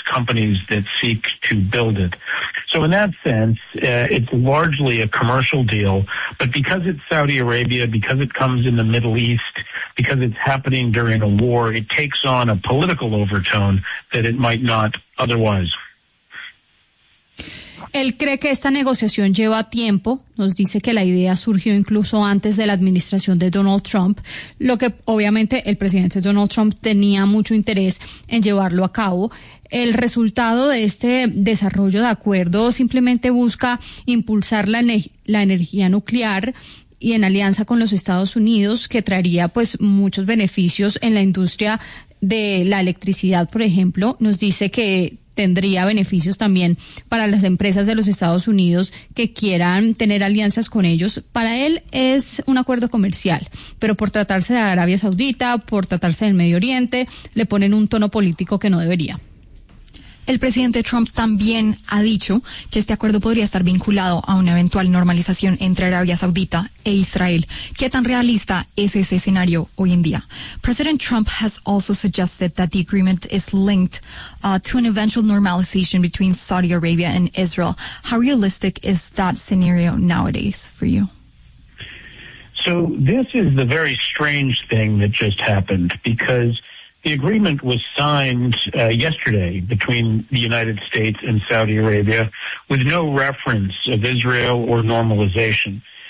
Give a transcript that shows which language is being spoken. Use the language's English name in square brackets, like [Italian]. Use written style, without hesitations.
[English] companies that seek to build it. So in that sense, it's largely a commercial deal, but because it's Saudi Arabia, because it comes in the Middle East, because it's happening during a war, it takes on a political overtone that it might not otherwise. [Spanish] Él cree que esta negociación lleva tiempo, nos dice que la idea surgió incluso antes de la administración de Donald Trump, lo que obviamente el presidente Donald Trump tenía mucho interés en llevarlo a cabo. El resultado de este desarrollo de acuerdo simplemente busca impulsar la energía nuclear y en alianza con los Estados Unidos, que traería pues muchos beneficios en la industria de la electricidad, por ejemplo. Nos dice que tendría beneficios también para las empresas de los Estados Unidos que quieran tener alianzas con ellos. Para él es un acuerdo comercial, pero por tratarse de Arabia Saudita, por tratarse del Medio Oriente, le ponen un tono político que no debería. El presidente Trump también ha dicho que este acuerdo podría estar vinculado a una eventual normalización entre Arabia Saudita e Israel. ¿Qué tan realista es ese escenario hoy en día? [English] President Trump has also suggested that the agreement is linked to an eventual normalization between Saudi Arabia and Israel. How realistic is that scenario nowadays for you? So this is the very strange thing that just happened, because the agreement was signed yesterday between the United States and Saudi Arabia with no reference of Israel or normalization.